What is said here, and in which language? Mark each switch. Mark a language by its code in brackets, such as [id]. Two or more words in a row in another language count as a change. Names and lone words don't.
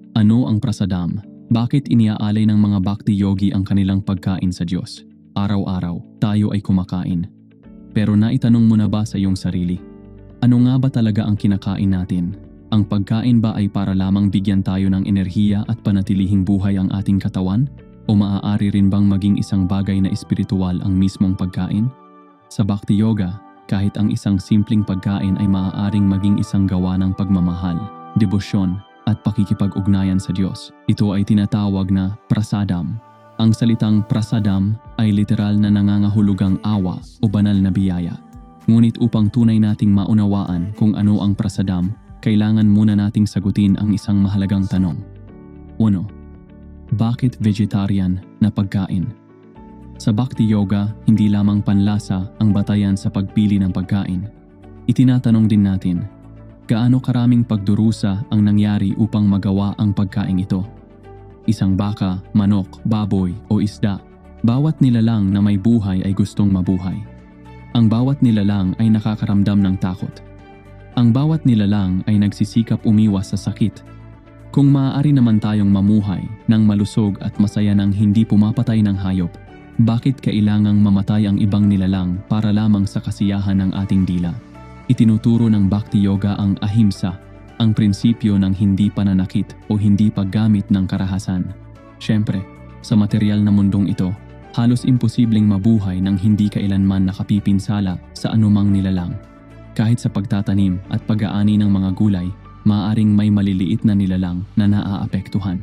[tl] Ano ang prasadam? Bakit iniaalay ng mga bhakti yogi ang kanilang pagkain sa Diyos? Araw-araw, tayo ay kumakain. Pero naitanong mo na ba sa iyong sarili? Ano nga ba talaga ang kinakain natin? Ang pagkain ba ay para lamang bigyan tayo ng enerhiya at panatilihing buhay ang ating katawan? O maaari rin bang maging isang bagay na espiritual ang mismong pagkain? Sa bhakti yoga, kahit ang isang simpleng pagkain ay maaaring maging isang gawa ng pagmamahal, debosyon, at pakikipag-ugnayan sa Diyos. Ito ay tinatawag na prasadam. Ang salitang prasadam ay literal na nangangahulugang awa o banal na biyaya. Ngunit upang tunay nating maunawaan kung ano ang prasadam, kailangan muna nating sagutin ang isang mahalagang tanong. 1. Bakit vegetarian na pagkain? Sa bhakti yoga, hindi lamang panlasa ang batayan sa pagpili ng pagkain. Itinatanong din natin, gaano karaming pagdurusa ang nangyari upang magawa ang pagkain ito? Isang baka, manok, baboy o isda, bawat nilalang na may buhay ay gustong mabuhay. Ang bawat nilalang ay nakakaramdam ng takot. Ang bawat nilalang ay nagsisikap umiwas sa sakit. Kung maaari naman tayong mamuhay ng malusog at masaya nang hindi pumapatay ng hayop, bakit kailangang mamatay ang ibang nilalang para lamang sa kasiyahan ng ating dila? Itinuturo ng bhakti yoga ang ahimsa, ang prinsipyo ng hindi pananakit o hindi paggamit ng karahasan. Siyempre, sa material na mundong ito, halos imposibleng mabuhay nang hindi kailanman nakapipinsala sa anumang nilalang. Kahit sa pagtatanim at pag-aani ng mga gulay, maaaring may maliliit na nilalang na naaapektuhan.